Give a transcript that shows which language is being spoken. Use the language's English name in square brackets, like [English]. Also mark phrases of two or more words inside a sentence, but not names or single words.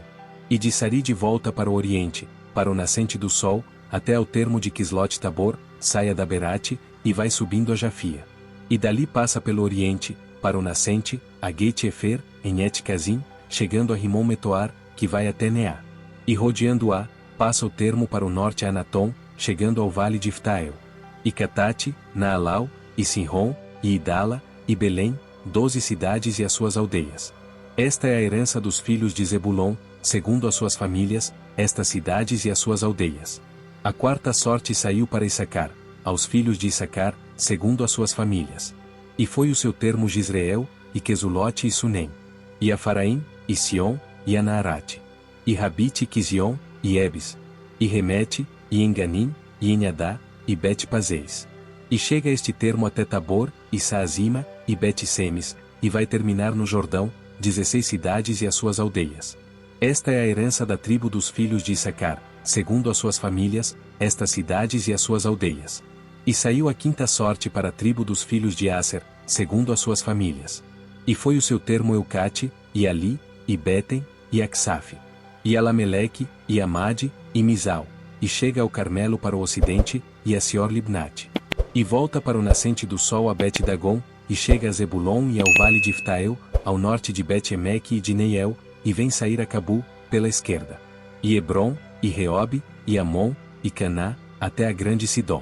[Portuguese] E de Saride volta para o oriente, para o nascente do sol, até ao termo de Quislote-Tabor, sai a Daberate, e vai subindo a Jafia. E dali passa pelo oriente, para o nascente, a Geit-Efer, em Et-Cazim, chegando a Rimon-Metoar, que vai até Neá. E rodeando-a, passa o termo para o norte a Anatom, chegando ao vale de Iftael. E Catate, Naalau, e Sinron, e Idala, e Belém, 12 cidades e as suas aldeias. Esta é a herança dos filhos de Zebulon, segundo as suas famílias, estas cidades e as suas aldeias. A quarta sorte saiu para Issacar, aos filhos de Issacar, segundo as suas famílias. E foi o seu termo Gisreel, e Quesulote e Sunem. E Afaraim, e Sion, e Anaarate. E Rabite e Quizion, e Ebes. E Remete, e Enganim, e Enhadá, e Bet-Pazeis. E chega este termo até Tabor, e Saazima, e Bet-Semes, e vai terminar no Jordão, 16 cidades e as suas aldeias. Esta é a herança da tribo dos filhos de Issacar, segundo as suas famílias, estas cidades e as suas aldeias. E saiu a quinta sorte para a tribo dos filhos de Aser, segundo as suas famílias. E foi o seu termo Eucate, e Ali, e Betem, e Aksaf. E Alameleque, e Amade, e Mizal. E chega ao Carmelo para o ocidente, e a Sior-Libnate. E volta para o nascente do sol a Bet-Dagon, e chega a Zebulon e ao vale de Iftael, ao norte de Bet-Emeque e de Neiel, e vem sair a Cabu, pela esquerda. E Hebron, e Reobe, e Amon, e Caná, até a grande Sidom.